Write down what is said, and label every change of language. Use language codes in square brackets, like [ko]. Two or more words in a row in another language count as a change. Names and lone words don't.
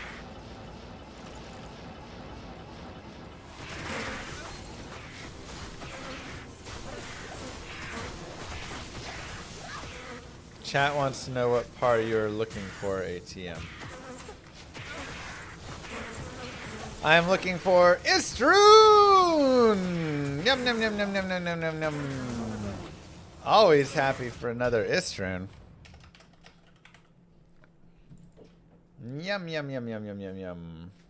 [en] Chat wants to know what part you're looking for, ATM. I am looking for Istrun! Yum, yum, yum, yum, yum, yum, yum, yum, yum. Always happy for another Istrun. Yum, yum, yum, yum, yum, yum, yum.